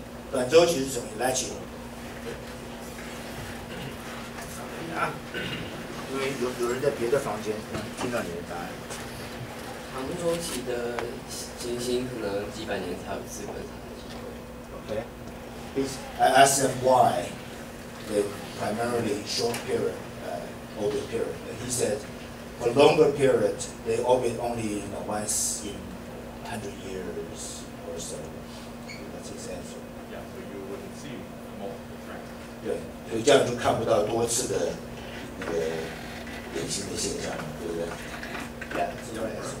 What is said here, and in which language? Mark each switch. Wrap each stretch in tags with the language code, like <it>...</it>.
<zh>短周期是什么？你来请。因为有人在别的房间听到你的答案。长周期的行星可能几百年才有资本上的机会。</zh> <en>Okay. I asked them why they primarily short period, orbit period. And he said for longer period, they orbit only once in 100 years or so. That's his answer. Yeah, so you wouldn't see multiple trends.</en> <zh>对，所以这样就看不到多次的那个典型的现象，对不对 ？</zh> <en>Yeah, that's the right answer.</en>